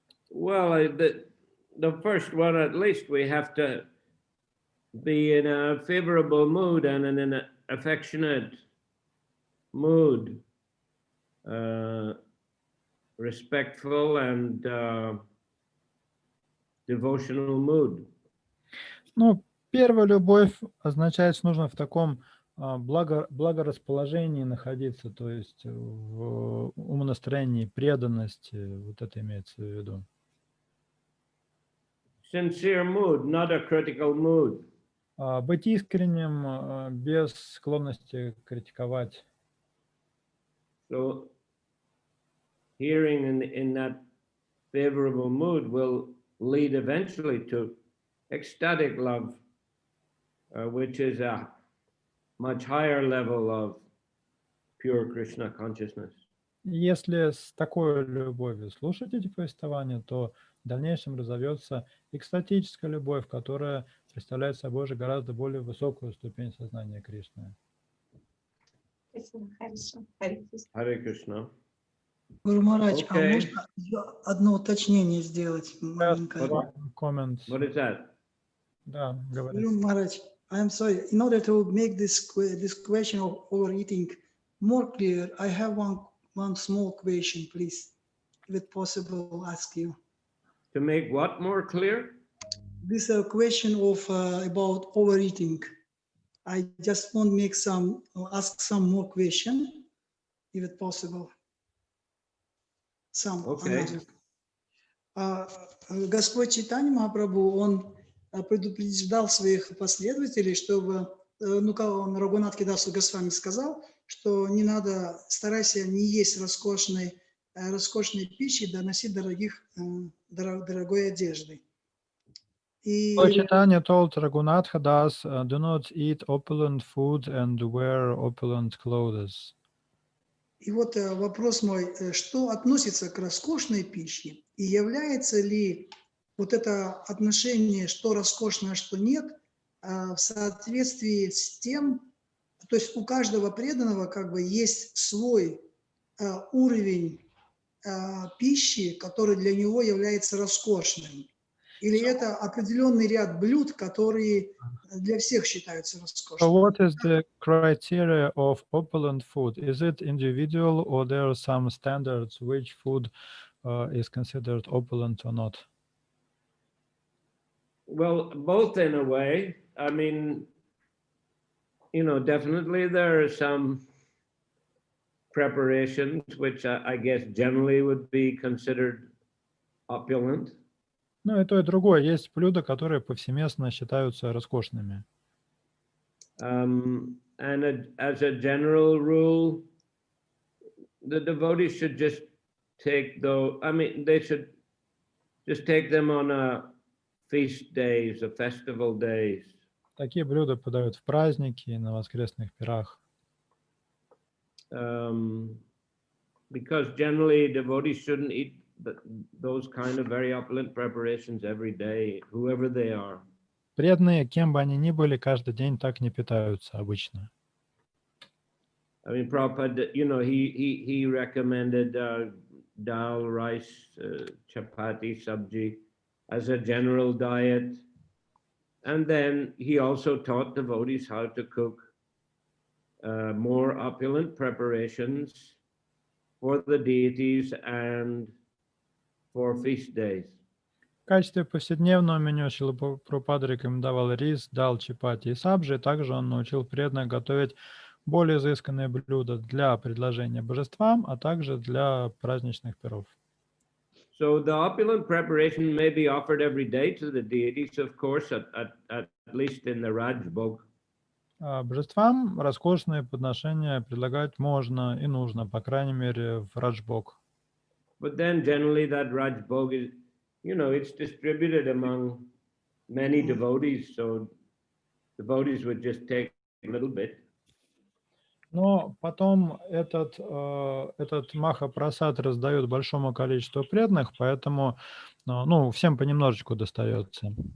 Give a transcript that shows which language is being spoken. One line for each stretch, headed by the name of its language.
English: Well, the first one, at least we have to be in a favorable mood and in an affectionate mood. Respectful and devotional mood.
Russian: Ну, первая любовь означает, что нужно в таком благорасположении находиться, то есть в умонастроении, преданности, вот это имеется в виду.
English: Sincere mood, not a critical mood.
Russian: Быть искренним, без склонности критиковать.
English: So hearing in that favorable mood will lead eventually to ecstatic love, which is a much higher level of pure Krishna consciousness.
Russian: Если с такой любовью слушать эти повествования, то в дальнейшем разовьется экстатическая любовь, которая представляет собой же гораздо более высокую ступень сознания Кришны. Хорошо. Hare Krishna. Гуру Махарадж, а
English: Okay.
Russian: можно одно уточнение сделать маленькое?
English: Comment. What is that?
Russian: Да, говори.
English: Guru Maharaj, I'm sorry. In order to make this question of overeating more clear, I have one small question, please, if it's possible, I'll ask you. To make what more clear? This is a question of about overeating. I just want to ask some more question, if it's possible. Okay.
Russian: Господь Чайтанья Махапрабху, он предупреждал своих последователей, чтобы, как он Рагунатхи Дасу Госвами сказал, что не надо, старайся не есть роскошной пищи, да носить дорогой одежды.
English: Lord Chaitanya told Raghunatha Das, do not eat opulent food and wear opulent clothes.
Russian: И вот вопрос мой, что относится к роскошной пище, и является ли вот это отношение, что роскошно, а что нет, в соответствии с тем, то есть у каждого преданного как бы есть свой уровень пищи, который для него является роскошным. Или это определенный ряд блюд, которые для всех считаются
English: So
Russian: роскошными.
English: what is the criteria of opulent food? Is it individual or there are some standards which food is considered opulent or not? Well, both in a way. I mean, definitely there are some preparations which I guess generally would be considered opulent.
Russian: Ну и то, и другое. Есть блюда, которые повсеместно считаются роскошными.
English: And as a general rule, the devotees should just take they should just take them on feast days, festival days.
Russian: Такие блюда подают в праздники и на воскресных пирах.
English: Because generally devotees shouldn't eat those kind of very opulent preparations every day, whoever they are.
Russian: Преданные, кем бы они ни были, каждый день так не питаются обычно.
English: I mean, Prabhupada, he recommended dal, rice, chapati, sabji as a general diet. And then he also taught devotees how to cook more opulent preparations for the deities and for feast days.
Russian: В качестве повседневного меню Шрила Прабхупада рекомендовал рис, дал, чапати и сабжи. Также он научил преданных готовить более изысканные блюда для предложения божествам, а также для праздничных пиров.
English: So the opulent preparation may be offered every day to the deities, of course, at least in the Rajbhog.
Russian: Божествам роскошные подношения предлагать можно и нужно, по крайней мере, в Раджбог.
English: But then generally that Rajbhog is, it's distributed among many devotees, so devotees would just take a little bit.
Russian: Но потом этот Маха-прасад раздают большому количеству преданных, поэтому всем понемножечку достается.